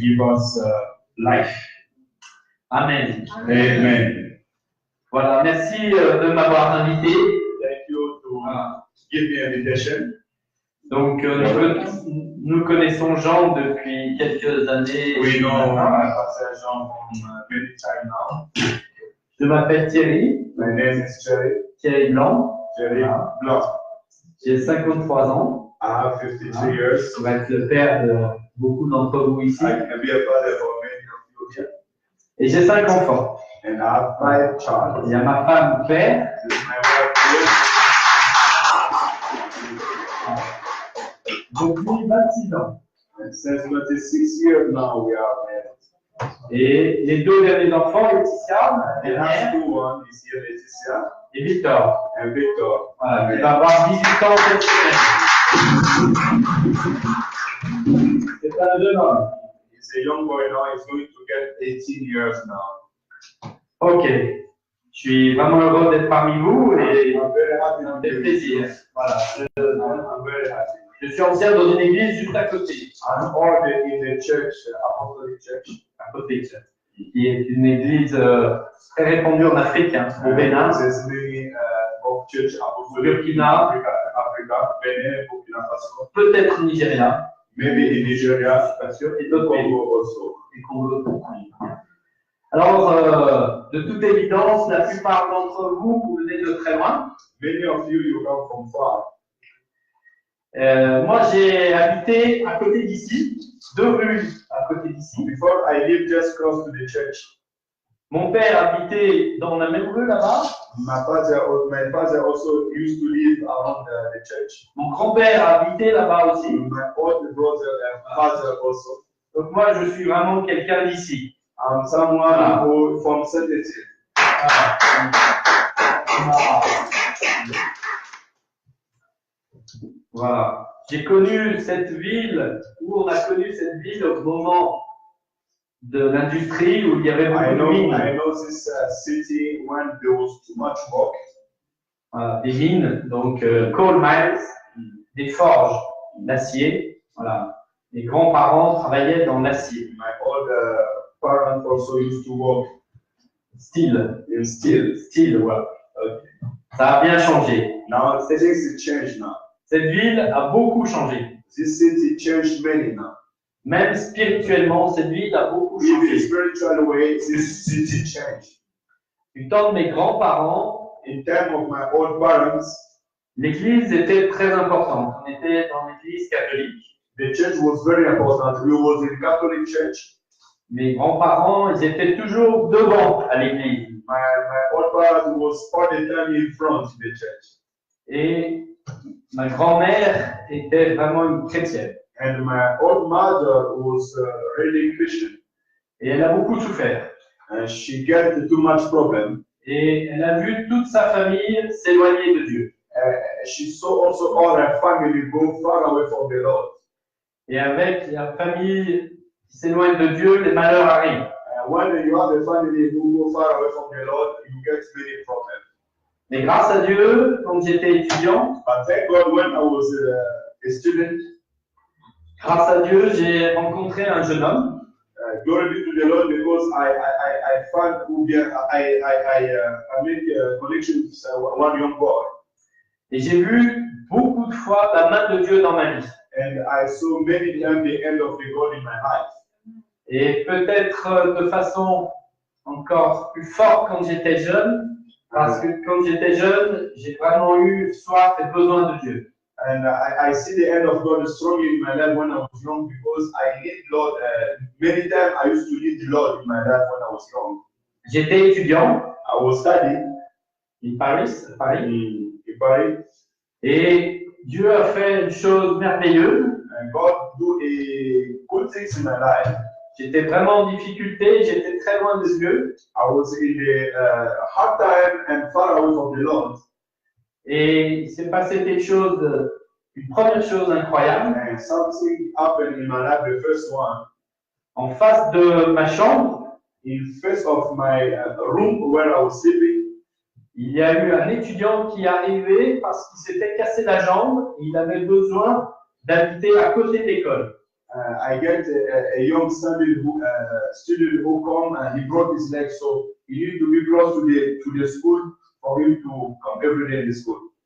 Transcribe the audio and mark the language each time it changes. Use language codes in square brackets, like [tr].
[en] give us life. Amen. Amen. [fr] Voilà, merci de m'avoir invité. [en] Thank you to [fr] Voilà. [en] give me an invitation. [fr] Donc, nous connaissons Jean depuis quelques années. [en] We know [fr] maintenant. [en] Pastor Jean from many time now. [fr] Je m'appelle Thierry, [en] My name is [fr] Thierry Blanc. [en] Jerry [fr] Voilà. [en] Blanc. [fr] J'ai 53 ans. [en] I have 53 years. [fr] Je vais être le père de beaucoup d'entre vous ici. [en] I can be a father for many of you here. [fr] Et j'ai 5 enfants. [en] And I have 5 children. [fr] Il y a ma femme Claire, [en] This is my wife here. [fr] depuis 26 ans. [en] And since 26 years now we are married. [fr] Et les 2 derniers enfants, Laetitia, [en] The [fr] la [en] last two one is here, Laetitia [fr] et Victor. [en] and Victor. [fr] Voilà, il va avoir 18 ans cette semaine. C'est un jeune homme. [en] He's a young boy now. He's going to get 18 years now. Ok. [fr] Je suis vraiment heureux d'être parmi vous et [en] I'm very happy [fr] ça [en] to [fr] me fait [en] be [fr] plaisir. Voilà. [en] I'm very happy. [fr] Je suis ancien dans une église juste à côté. [en] I'm ordered in the church, Apostolic Church. [fr] À côté. Qui est une église très répandue en Afrique, hein, au Bénin. [en] There's many of church Apostolic [fr] Burkina. [en] Africa, Benin, Burkina Faso, [fr] Peut-être au Nigeria [en] maybe in Nigeria, [fr] pas sûr, et [en] in [fr] d'autres pays. [en] Congo also. [fr] Et Congo. Alors, de toute évidence, la plupart d'entre vous, vous venez de très loin. [en] Many of you come from far. [fr] Moi, j'ai habité à côté d'ici, 2 rues à côté d'ici. [en] Before I lived just close to the church. [fr] Mon père habitait dans la même rue là-bas. [en] My father also used to live around the church. [fr] Mon grand-père habitait là-bas aussi. [en] My older brother and father also. [fr] Donc moi, je suis vraiment quelqu'un d'ici. [en] I'm someone who from Saint-Étienne. [fr] Voilà. J'ai connu cette ville, où on a connu cette ville au moment de l'industrie, où il y avait beaucoup [en] I [fr] de mines. [en] know this city when there was too much work. [fr] Voilà, des mines, donc [en] coal mines, [fr] des forges d'acier. Voilà. Les grands-parents travaillaient dans l'acier. [en] My old parents also used to work Steel. in steel. [fr] Steel, voilà. Ça a bien changé. [en] Now things changed now. [fr] Cette ville a beaucoup changé. [en] This city changed many now. [fr] Même spirituellement, cette ville a beaucoup [en] In a [fr] changé. [en] spiritual way, this city changed. [fr] Du temps de mes grands-parents, [en] In time of my old parents, [fr] l'église était très importante. On était dans l'église catholique. [en] the church was very important. We was in Catholic church. [fr] Mes grands-parents, ils étaient toujours devant à l'église. [en] My old father was all the time in front of the church. [fr] Et ma grand-mère était vraiment une chrétienne. [en] And my old mother was really Christian. [fr] Et elle a beaucoup souffert. [en] And she got too much problem. [fr] Et elle a vu toute sa famille s'éloigner de Dieu. [en] She saw also all her family go far away from the Lord. [fr] Et avec la famille qui s'éloigne de Dieu, les malheurs arrivent. [en] When you have a family who go far away from the Lord, you get many problems. [fr] Mais grâce à Dieu, quand j'étais étudiant, [en] But thank God, when I was a student, [fr] grâce à Dieu, j'ai rencontré un jeune homme. [en] Glory be to the Lord, because I found I made a connection with one young boy. [fr] Et j'ai vu beaucoup de fois la main de Dieu dans ma vie. [en] And I saw many times the end of the God in my life. [fr] Et peut-être de façon encore plus forte quand j'étais jeune, parce que quand j'étais jeune, j'ai vraiment eu soif et besoin de Dieu. [en] And I see the end of God strongly in my life when I was young, because I need Lord. Many times I used to need the Lord in my life when I was young. [fr] J'étais étudiant [en] I was studying in Paris, [fr] à Paris, [en] in Paris, [fr] et Dieu a fait une chose merveilleuse. [en] and God do a good things in my life. [fr] J'étais vraiment en difficulté, j'étais très loin de Dieu. [en] I was in the hard time and far away from the Lord. [fr] Et il s'est passé quelque chose, une première chose incroyable. [en] And something happened in my life. The first one, [fr] En face de ma chambre, [en] in face of my room where I was sleeping, [fr] il y a eu un étudiant qui est arrivé parce qu'il s'était cassé la jambe et il avait besoin d'habiter à côté de l'école. [en] I get a young student who come and he broke his leg, so he needed to be close to the school for him to come every day in the school.